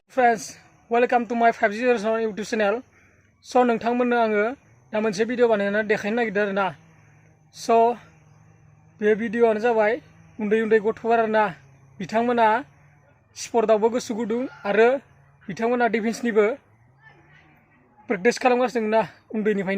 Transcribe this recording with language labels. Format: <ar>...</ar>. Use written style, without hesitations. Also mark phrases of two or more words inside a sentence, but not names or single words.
<en>friends, welcome to my 5G YouTube channel.</en> <brx>So नोंथांमोननो आङो दा मोनसे भिडिअ बानायनानै देखायनो नागिरदों आरोना. So बे भिडिअआनो जाबाय उन्दै गथ'फोर आरोना. बिथांमोना स्पर्टआवबो गोसो गुदुं आरो बिथांमोना</brx> <en>defencenibo practice</en> <brx>खालामगासिनो ना उन्दैनिफ्रायनो.</brx>